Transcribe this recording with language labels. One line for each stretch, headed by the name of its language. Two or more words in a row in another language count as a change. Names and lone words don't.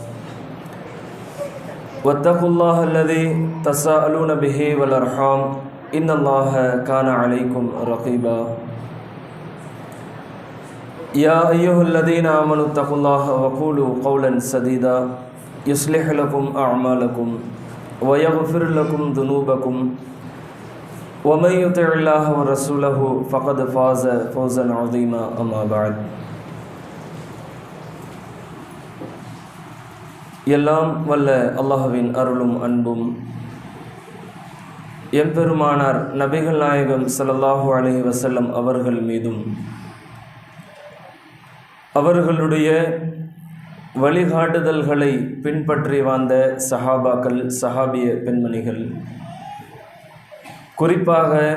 Arabic: واتقوا الله الذي تساءلون به والأرحام إن الله كان عليكم رقيبا يا أيها الذين آمنوا اتقوا الله وقولوا قولا سديدا يصلح لكم أعمالكم ويغفر لكم ذنوبكم ومن يطع الله ورسوله فقد فاز فوزا عظيما أما بعد
Tamil: எல்லாம் வல்ல அல்லாஹ்வின் அருளும் அன்பும் எம்பெருமானார் நபிகள் நாயகம்
Arabic: صلى الله عليه وسلم
Tamil: அவர்கள் மீதும் அவர்களுடைய வழிகாட்டுதல்களை பின்பற்றி வாழ்ந்த சஹாபாக்கள் சஹாபிய பெண்மணிகள் குறிப்பாக